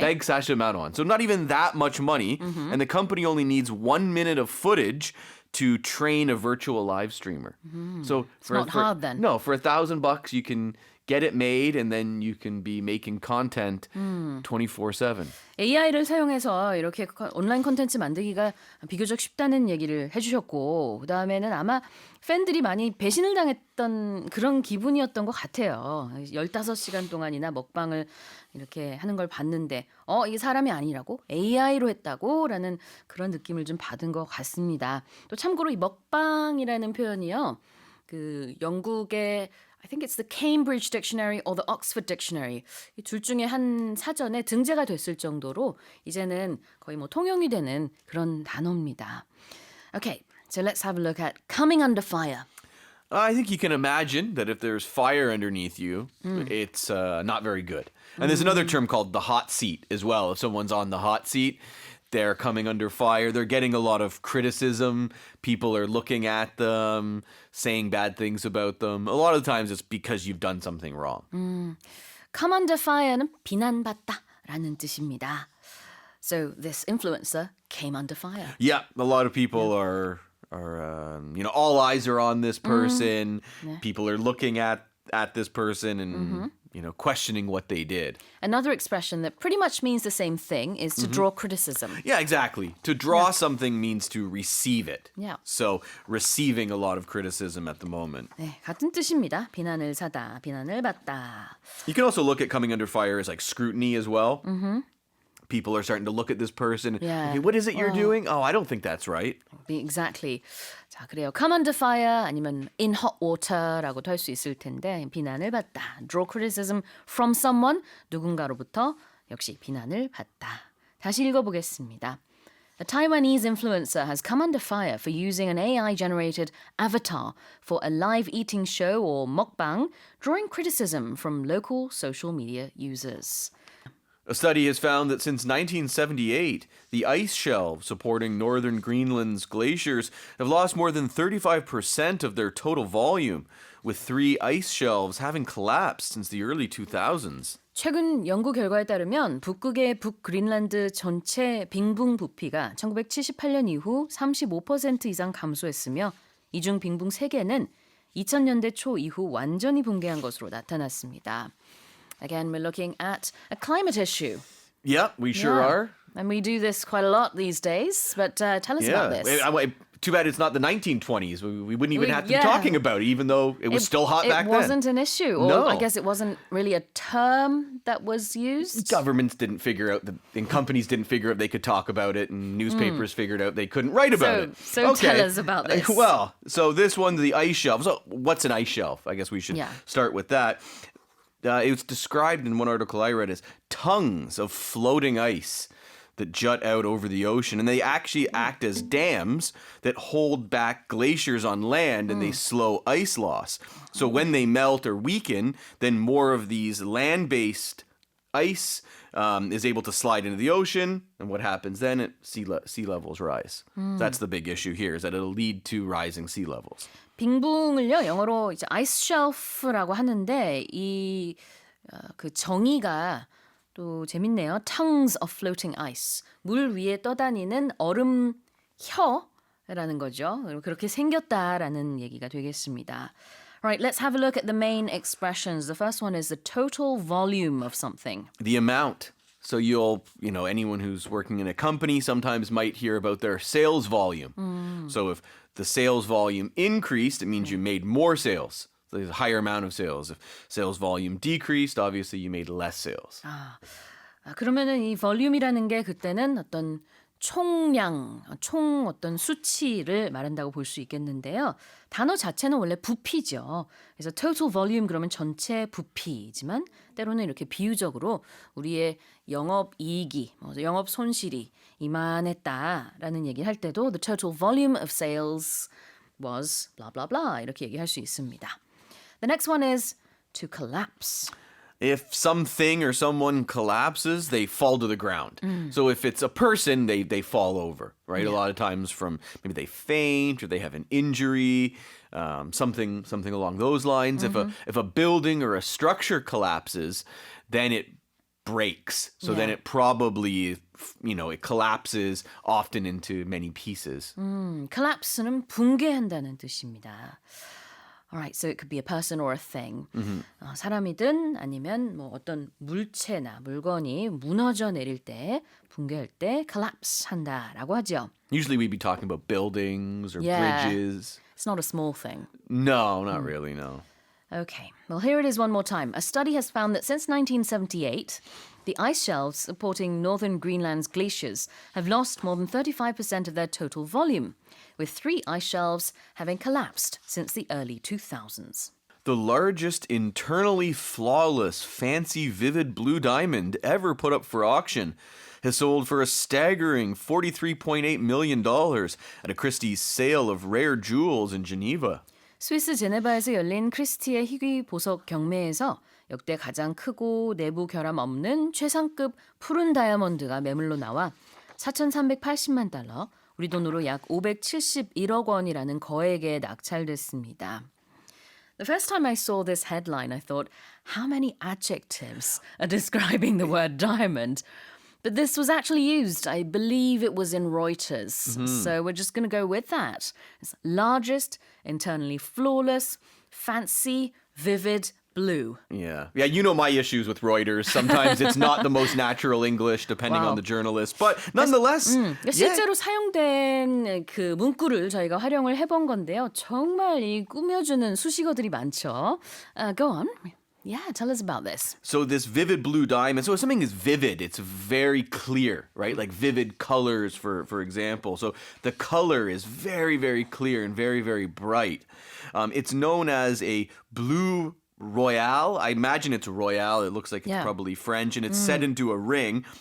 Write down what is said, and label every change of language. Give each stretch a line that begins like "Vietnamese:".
English: Beg Sashaman won. So not even that much money, and the company only needs 1 minute of footage to train a virtual live streamer. So for not hard then. No, for $1,000 you can get it made, and then you can be making content 24/7.
Korean: AI를 사용해서 이렇게 온라인 콘텐츠 만들기가 비교적 쉽다는 얘기를 해주셨고, 그 다음에는 아마 팬들이 많이 배신을 당했던 그런 기분이었던 것 같아요. 15시간 동안이나 먹방을 이렇게 하는 걸 봤는데, 이게 사람이 아니라고? AI로 했다고? 라는 그런 느낌을 좀 받은 것 같습니다. 또 참고로 이 먹방이라는 표현이요, 그 영국의
English: I think it's the Cambridge Dictionary or the Oxford Dictionary.
Korean: 이 둘 중에 한 사전에 등재가 됐을 정도로 이제는 거의 뭐 통용이 되는 그런 단어입니다.
English: Okay, so let's have a look at coming under fire. I think you can imagine that if there's fire underneath you, it's not very good. And there's another term called the hot seat as well. If someone's on the hot seat, they're coming under fire. They're getting a lot of criticism. People are looking at them, saying bad things about them. A lot of times it's because you've done something wrong. Come under fire
Korean: 는 비난받다라는 뜻입니다.
English: So this influencer came under fire. Yeah, a lot of people are all eyes are on this person. People are looking at this person and questioning what they did. Another expression that pretty much means the same thing is to draw criticism. Yeah, exactly. To draw something means to receive it. Yeah. So receiving a lot of criticism at the moment.
Korean: 네, 같은 뜻입니다. 비난을 사다, 비난을 받다.
English: You can also look at coming under fire as like scrutiny as well. People are starting to look at this person. Yeah. Okay, what is it you're doing? Oh, I don't think that's right. Exactly.
Korean: 자, 그래요.
English: Come under fire
Korean: 아니면
English: in hot water
Korean: 라고도 할 수 있을 텐데 비난을 받다.
English: Draw criticism from someone.
Korean: 누군가로부터 역시 비난을 받다. 다시 읽어보겠습니다.
English: A Taiwanese influencer has come under fire for using an AI-generated avatar for a live eating show or mukbang, drawing criticism from local social media users. A study has found that since 1978, the ice shelves supporting northern Greenland's glaciers have lost more than 35% of their total volume, with 3 ice shelves having collapsed since the early 2000s.
Korean: 최근 연구 결과에 따르면 북극의 북그린란드 전체 빙붕 부피가 1978년 이후 35% 이상 감소했으며 이중 빙붕 3개는 2000년대 초 이후 완전히 붕괴한 것으로 나타났습니다.
English: Again, we're looking at a climate issue. Yeah, we sure Yeah. are. And we do this quite a lot these days, but tell us about this. Too bad it's not the 1920s. We wouldn't even have to be yeah. talking about it, even though it was still hot back It then. wasn't an issue. Or No. I guess it wasn't really a term that was used. Governments didn't figure out, and companies didn't figure out they could talk about it, and newspapers figured out they couldn't write about it. So tell us about this. Well, so this one, the ice shelf. So what's an ice shelf? I guess we should start with that. It was described in one article I read as tongues of floating ice that jut out over the ocean, and they actually act as dams that hold back glaciers on land and they slow ice loss. So when they melt or weaken, then more of these land-based ice is able to slide into the ocean, and what happens then? Sea levels rise. That's the big issue here, is that it'll lead to rising sea levels.
Korean: 빙붕을요 영어로 이제 아이스 쉘프라고 하는데 이 그 정의가 또 재밌네요.
English: Tongues of floating ice.
Korean: 물 위에 떠다니는 얼음 혀라는 거죠. 그렇게 생겼다라는 얘기가 되겠습니다.
English: Right, let's have a look at the main expressions. The first one is the total volume of something. The amount. So anyone who's working in a company sometimes might hear about their sales volume. So if the sales volume increased, it means you made more sales. So there's a higher amount of sales. If sales volume decreased, obviously you made less sales.
Korean: 그러면은 이 볼륨이라는 게 그때는 어떤 총량, 총 어떤 수치를 말한다고 볼 수 있겠는데요. 단어 자체는 원래 부피죠. 그래서 total volume 그러면 전체 부피이지만 때로는 이렇게 비유적으로 우리의 영업 이익이, 영업 손실이 이만했다라는 얘기를 할 때도
English: the total volume of sales was blah blah
Korean: blah 이렇게 얘기할 수 있습니다.
English: The next one is to collapse. If something or someone collapses, they fall to the ground. So if it's a person, they fall over, right? A lot of times from maybe they faint or they have an injury, something along those lines. If a building or a structure collapses, then it breaks. So then it probably, it collapses often into many pieces.
Korean: collapse는 붕괴한다는 뜻입니다.
English: Alright, so it could be a person or a thing.
Korean: 사람이든 아니면 뭐 어떤 물체나 물건이 무너져 내릴 때, 붕괴할 때 collapse 한다라고 하죠.
English: Usually we'd be talking about buildings or Yeah. bridges. It's not a small thing. No, not really, no. Okay, well here it is one more time. A study has found that since 1978, the ice shelves supporting northern Greenland's glaciers have lost more than 35% of their total volume, with 3 ice shelves having collapsed since the early 2000s. The largest internally flawless, fancy, vivid blue diamond ever put up for auction has sold for a staggering $43.8 million at a Christie's sale of rare jewels in Geneva. 스위스 제네바에서 열린 크리스티의 희귀 보석 경매에서 역대 가장 크고 내부 결함 없는 최상급 푸른 다이아몬드가 매물로 나와 4,380만 달러, 우리 돈으로 약 571억 원이라는 거액에 낙찰됐습니다. The first time I saw this headline, I thought, how many adjectives are describing the word diamond? But this was actually used. I believe it was in Reuters. So we're just going to go with that. It's largest, internally flawless, fancy, vivid, blue. Yeah, you know my issues with Reuters. Sometimes it's not the most natural English, depending Wow. on the journalist. But nonetheless,
Korean: 실제로 사용된 그 문구를 저희가 활용을 해본 건데요. 정말 이 꾸며주는 수식어들이 많죠.
English: Go on. Yeah, tell us about this. So this vivid blue diamond, so if something is vivid, it's very clear, right? Like vivid colors, for example. So the color is very, very clear and very, very bright. It's known as a blue royale. I imagine it's royale. It looks like it's probably French, and it's set into a ring.